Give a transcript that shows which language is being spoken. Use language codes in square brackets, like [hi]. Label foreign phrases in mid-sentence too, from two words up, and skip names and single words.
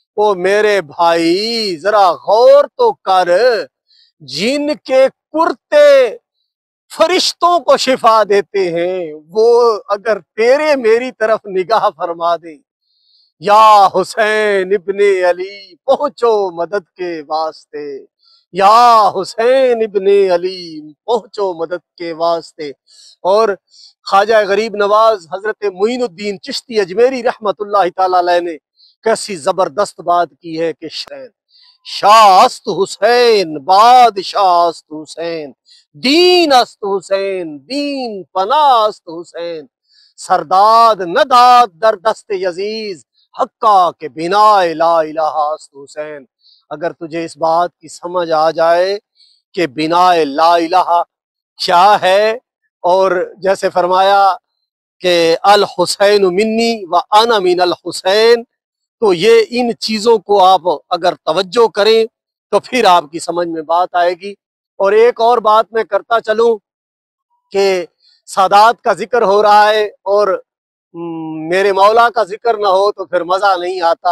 [ur] او میرے بھائی ذرا غور تو کر، جن کے کرتے فرشتوں کو شفا دیتے ہیں، وہ اگر تیرے میری طرف نگاہ فرما دیں، یا حسین ابن علی پہنچو مدد کے واسطے، یا حسین ابن علی پہنچو مدد کے واسطے۔ اور خواجہ غریب نواز حضرت معین الدین چشتی اجمیری رحمت اللہ تعالی علیہ نے کیسی زبردست بات کی ہے کہ [fa] شاہ است حسین بادشاہ است حسین، دین است حسین دین پناہ است حسین، سرداد نداد در دست یزیز حقا کے بنا لا الہ است حسین۔ [ur] اگر تجھے اس بات کی سمجھ آ جائے کہ بنا [ar] لا الہ [ur] کیا ہے، اور جیسے فرمایا کہ [ar] الحسین منی و انا من الحسین، [ur] تو یہ ان چیزوں کو آپ اگر توجہ کریں تو پھر آپ کی سمجھ میں بات آئے گی۔ اور ایک اور بات میں کرتا چلوں کہ سادات کا ذکر ہو رہا ہے اور میرے مولا کا ذکر نہ ہو تو پھر مزہ نہیں آتا۔